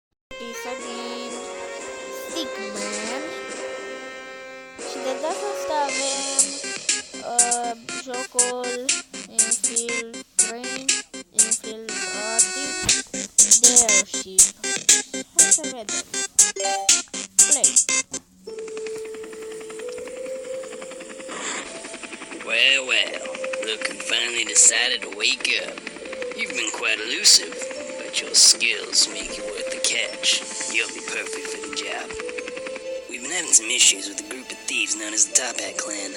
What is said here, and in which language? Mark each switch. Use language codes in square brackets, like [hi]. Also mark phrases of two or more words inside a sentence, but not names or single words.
[ro] pisă din Stickman. Și de data asta avem jocul Infiltrating the Airship. Hai să vedem. [en] Play. Well, look who finally decided to wake up. You've been quite elusive, but your skills make you worth the catch. You'll be perfect for the job. We've been having some issues with a group of thieves known as the Top Hat Clan.